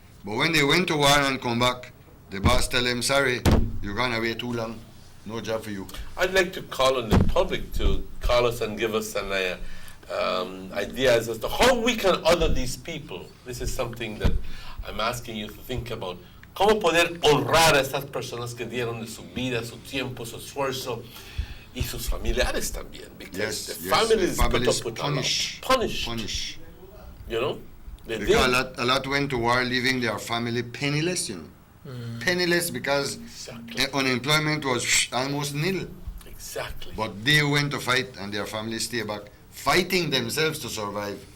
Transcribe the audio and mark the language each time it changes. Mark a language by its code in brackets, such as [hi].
[en] But when they went to war and come back, the boss tell them, sorry, you're gone away too long, no job for you. I'd like to call on the public to call us and give us an ideas as to how we can honor these people. This is something that I'm asking you to think about. [es] ¿Cómo poder honrar a estas personas que dieron de su vida, su tiempo, su esfuerzo, y sus familiares también? [en] Because the families put punished. You know? Because a lot went to war leaving their family penniless, Penniless because unemployment was almost nil. Exactly. But they went to fight and their families stay back, fighting themselves to survive.